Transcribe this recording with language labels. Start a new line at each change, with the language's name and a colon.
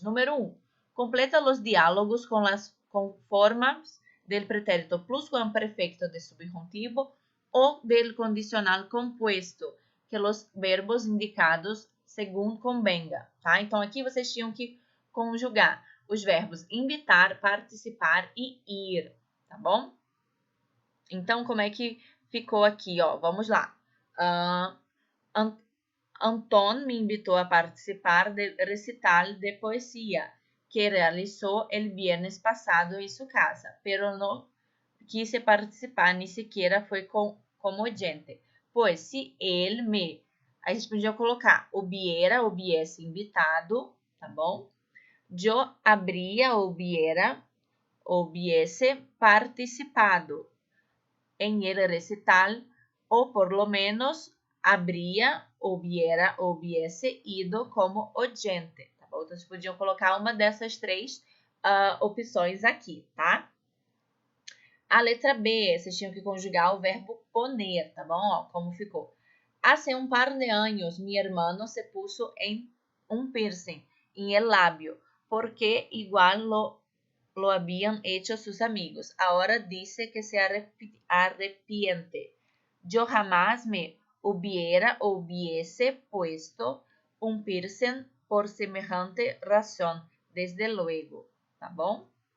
Spanish: Número 1. Completa os diálogos com formas del pretérito pluscuamperfecto de subjuntivo ou del condicional compuesto, que os verbos indicados segundo convenga, tá?
Portuguese: Então aqui vocês tinham que conjugar os verbos invitar, participar e ir, tá bom? Então, como é que ficou aqui, ó? Vamos lá.
Spanish: Anton me invitou a participar del recital de poesía que realizó el viernes pasado en su casa, pero no quise participar, ni siquiera fue como oyente.
Portuguese: Pois se ele me... A gente podia colocar
Spanish: hubiese invitado,
Portuguese: tá bom?
Spanish: Yo habría, hubiese participado en el recital, o por lo menos habría, hubiese ido como oyente, tá bom?
Portuguese: Então, vocês podiam colocar uma dessas três opções aqui, tá? A letra B, vocês tinham que conjugar o verbo poner, tá bom? Ó, como ficou.
Spanish: Hace un par de años, mi hermano se puso en un piercing en el labio, porque igual lo habían hecho sus amigos. Ahora dice que se arrepiente. Yo jamás me hubiese puesto un piercing por semejante razón, desde luego, tá bom?